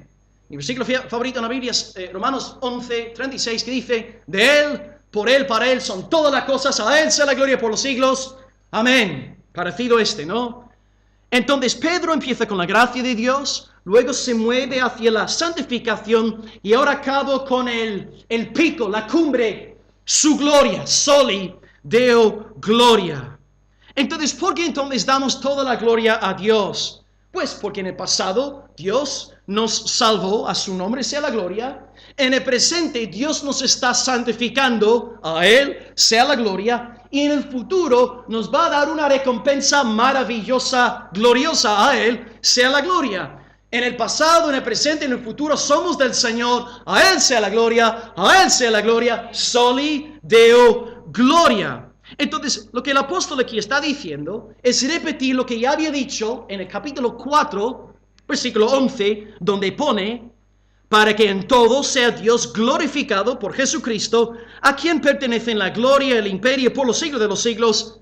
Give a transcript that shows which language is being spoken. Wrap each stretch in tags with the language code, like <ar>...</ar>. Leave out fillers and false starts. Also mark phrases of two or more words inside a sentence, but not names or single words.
<es>Mi versículo favorito en la Biblia es Romanos 11:36, que dice, de Él, por Él, para Él son todas las cosas. A Él sea la gloria por los siglos. Amén. Parecido ¿no? Entonces Pedro empieza con la gracia de Dios, luego se mueve hacia la santificación y ahora acabo con el pico, la cumbre, su gloria,</es> <la>soli Deo gloria.</la> <es>Entonces, ¿por qué entonces damos toda la gloria a Dios? Pues porque en el pasado Dios nos salvó, a su nombre sea la gloria. En el presente Dios nos está santificando, a Él sea la gloria. Y en el futuro nos va a dar una recompensa maravillosa, gloriosa, a Él sea la gloria. En el pasado, en el presente, en el futuro somos del Señor, a Él sea la gloria,</es> <la>soli Deo gloria.</la> <es>Entonces, lo que el apóstol aquí está diciendo es repetir lo que ya había dicho en el capítulo 4, versículo 11, donde pone, para que en todo sea Dios glorificado por Jesucristo, a quien pertenecen la gloria y el imperio por los siglos de los siglos.</es>